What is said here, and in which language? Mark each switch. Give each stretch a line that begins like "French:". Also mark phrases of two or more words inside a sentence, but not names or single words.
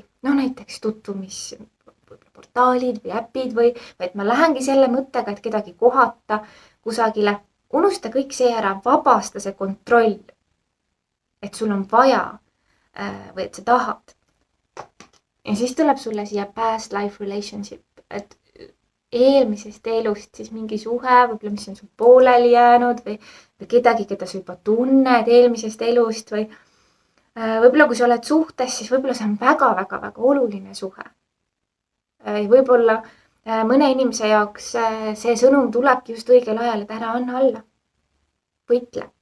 Estonian: No näiteks tutvumisportaalid või äpid et ma lähengi selle mõttega, et kedagi kohata kusagile. Unusta kõik see ära, vabasta see kontroll, et sul on vaja või et sa tahad. Ja siis tuleb sulle siia
English: past life relationship,
Estonian: et eelmisest elust siis mingi suhe, võib-olla mis on sul pooleli jäänud või kedagi, keda sa juba tunned eelmisest elust või võib-olla kui sa oled suhtes, siis võib-olla see on väga-väga-väga oluline suhe. Võib-olla mõne inimese jaoks see sõnum tulebki just õigel ajal, et ära anna alla, võitle.